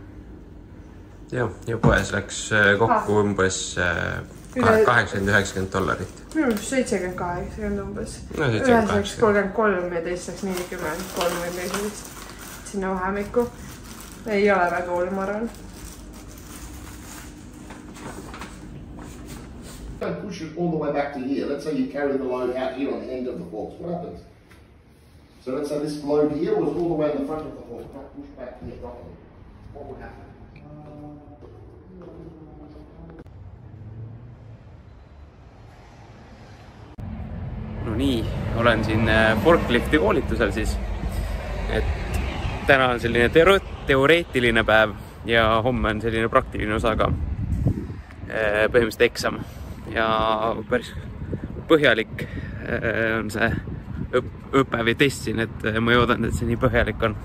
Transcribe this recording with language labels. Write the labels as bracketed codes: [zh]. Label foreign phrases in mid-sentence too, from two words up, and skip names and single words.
[et] Ja poes läks kokku umbes $80–90. Minu arust 70–80 umbes. No, ühes läks 33 ja teist läks 43 või midagi sinna vahemikku. Ei ole väga hull, ma arvan. [en] Don't push it all the way back to here. Let's say you carry the load out here on the end of the forks. What happens? So let's say this load here was all the way in the front of the fork. Not push back here properly. What would happen? [et] No nii, olen siin forklifti koolitusel siis. Et täna on selline teoreetiline päev ja homme on selline praktiline osa ka. Põhimõtteliselt eksam. Ja päris põhjalik on see õpe või test siin, et ma ei oodanud, et see nii põhjalik on.